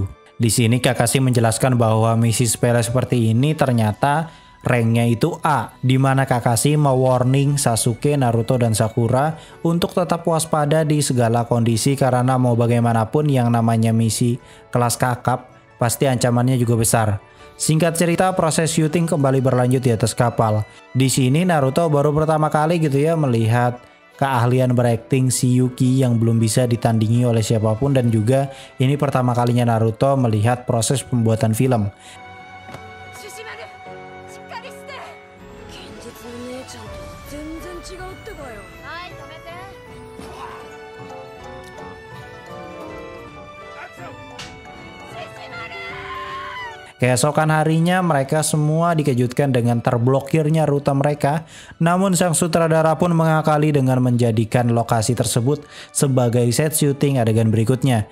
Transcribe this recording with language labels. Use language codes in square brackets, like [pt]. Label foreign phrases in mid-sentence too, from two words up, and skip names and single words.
[id] Di sini Kakashi menjelaskan bahwa misi sepele seperti ini ternyata ranknya itu A, di mana Kakashi mewarning Sasuke, Naruto, dan Sakura untuk tetap waspada di segala kondisi karena mau bagaimanapun yang namanya misi kelas kakap pasti ancamannya juga besar. Singkat cerita, proses syuting kembali berlanjut di atas kapal. Di sini Naruto baru pertama kali gitu ya melihat keahlian berakting si Yuki yang belum bisa ditandingi oleh siapapun, dan juga ini pertama kalinya Naruto melihat proses pembuatan film. [ja] 現実の姉ちゃんと全然違うってばよ。はい、止めて。 [id] Keesokan harinya mereka semua dikejutkan dengan terblokirnya rute mereka. Namun sang sutradara pun mengakali dengan menjadikan lokasi tersebut sebagai set syuting adegan berikutnya.